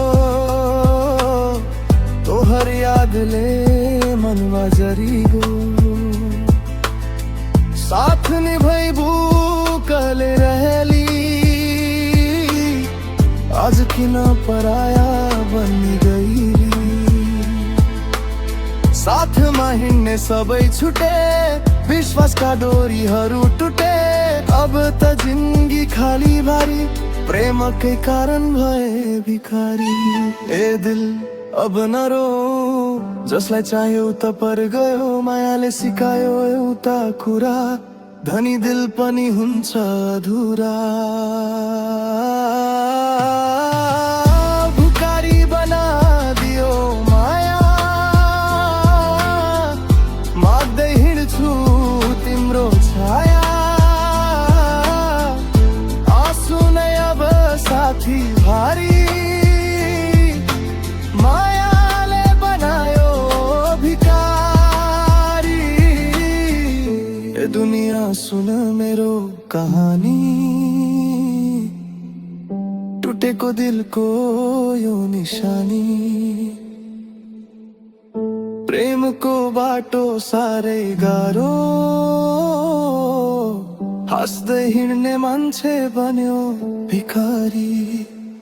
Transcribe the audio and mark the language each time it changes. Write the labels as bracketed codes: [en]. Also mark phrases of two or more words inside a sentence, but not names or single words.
[bho] तोहर यादले मनवा जरिगो। साथ निभैबू कले रहली, आज किन पराया बनी गइली। [ne] साथमा हिँड्ने सबै छुटे, विश्वासका डोरीहरू टुटे। अब त जिन्दगी खाली भारी, प्रेमकै कारण भए भिखारी। ए दिल अब नरो, जसलाई चाह्यो त पर गयो। मायाले सिकायो एउटा कुरा, धनी दिल पनि हुन्छ अधुरा। भिखारी बना दियो माया, माग्दै हिँड्छु तिम्रो छाया। साथी भारी, मायाले बनायो भिखारी। ए दुनिया सुन मेरो कहानी, टुटेको दिलको यो निशानी। प्रेमको बाटो साह्रै गाह्रो, हाँस्दै हिँड्ने मान्छे बन्यो भिखारी।